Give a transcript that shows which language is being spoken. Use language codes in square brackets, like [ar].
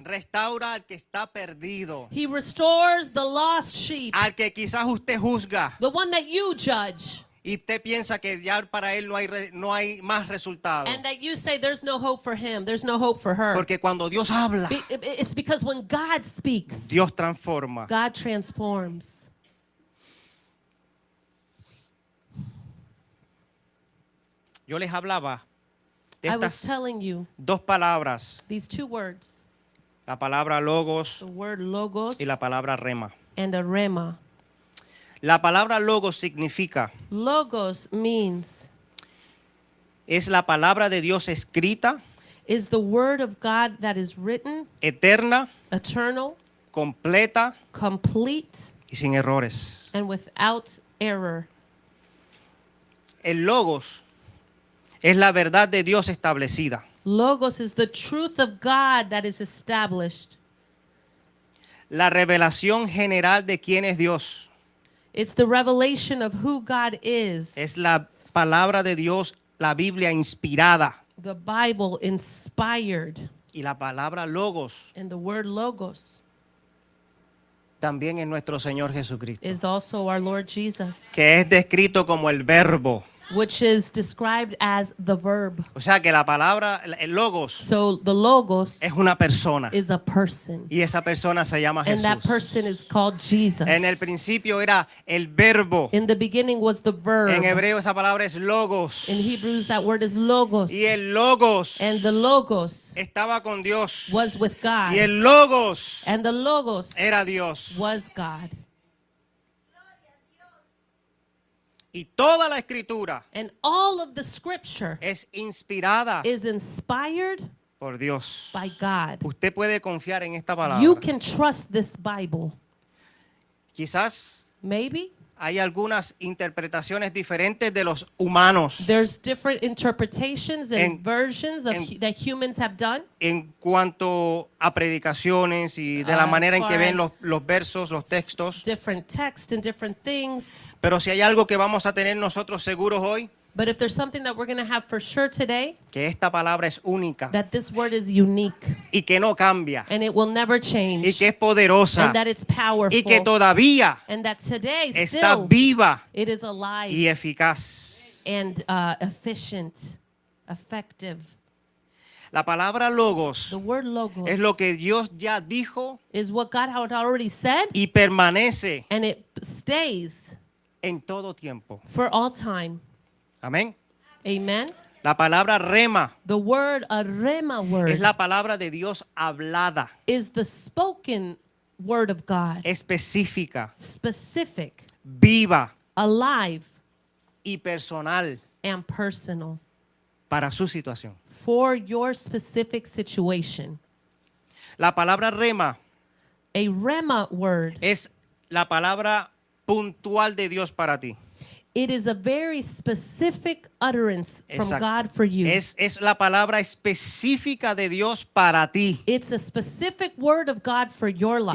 [es] restaura al que está perdido. [en] He restores the lost sheep, [es] Al que quizás usted juzga [en] the one that you judge, [es] y usted piensa que ya para él no hay más resultado. [en] and that you say there's no hope for him, there's no hope for her. [es] Porque cuando Dios habla, [en] It's because when God speaks, [es] Dios transforma. [en] God transforms. [es] Yo les hablaba de [en] I was [es] estas [en] telling you [es] dos palabras, [en] these two words, [es] la palabra logos [en] the word logos [es] y la palabra rema. [en] and a rema. [es] La palabra logos significa, [en] Logos means [es] es la palabra de Dios escrita, [en] is the word of God that is written, [es] eterna, [en] eternal, [es] completa [en] complete, [es] y sin errores. [en] and without error. [es] El logos es la verdad de Dios establecida. [en] Logos is the truth of God that is established. [es] La revelación general de quién es Dios. [en] It's the revelation of who God is. [es] Es la palabra de Dios, la Biblia inspirada. [en] The Bible inspired. [es] Y la palabra logos [en] And the word logos [es] también es nuestro Señor Jesucristo, [en] is also our Lord Jesus, [es] que es descrito como el verbo. [en] which is described as the verb. [es] O sea que la palabra, el logos, [en] So the logos [es] es una persona. [en] is a person. [es] Y esa persona se llama [en] And that person [es] Jesús. [en] is called Jesus. [es] En el principio era el verbo. [en] In the beginning was the verb. [es] En hebreo esa palabra es logos. [en] In Hebrews that word is logos. [es] Y el logos [en] And the logos [es] estaba con Dios. [en] was with God. [es] Y el logos [en] And the logos [es] era Dios. [en] was God. [es] Y toda la escritura [en] And all of the scripture [es] es inspirada [en] is inspired [es] por Dios. [en] by God. [es] Usted puede confiar en esta palabra. [en] You can trust this Bible. [es] Quizás [en] Maybe [es] hay algunas interpretaciones diferentes de los humanos [en] there's different interpretations and [es] En- [en] versions of [es] en- [en] that humans have done [es] en cuanto a predicaciones y de la [en] As [es] manera en que [en] far [es] ven [en] as- [es] los versos, los textos. [en] different texts and different things. [es] Pero si hay algo que vamos a tener nosotros seguros hoy, [en] But if there's something that we're going to have for sure today, [es] que esta palabra es única [en] that this word is unique [es] y que no cambia [en] and it will never change, [es] y que es poderosa [en] and that it's powerful, [es] y que todavía [en] and that today [es] está [en] still [es] viva [en] it is alive [es] y eficaz. [en] and efficient, effective. [es] La palabra logos [en] The word logos [es] es lo que Dios ya dijo [en] is what God had already said, [es] y permanece [en] and it stays [es] en todo tiempo. [en] for all time. [es] Amén. [en] Amen. [es] La palabra rema [en] The word, a rema word, [es] es la palabra de Dios hablada, [en] is the spoken word of God, [es] específica, [en] specific, [es] viva [en] alive, [es] y personal [en] and personal [es] para su situación. [en] for your specific situation. [es] La palabra rema [en] A rema word, [es] es la palabra puntual de Dios para ti. [en] it is a very specific utterance from [es] Exacto. [en] God for you. [es] Es la palabra específica de Dios para ti. [en] It's a specific word of God for your life.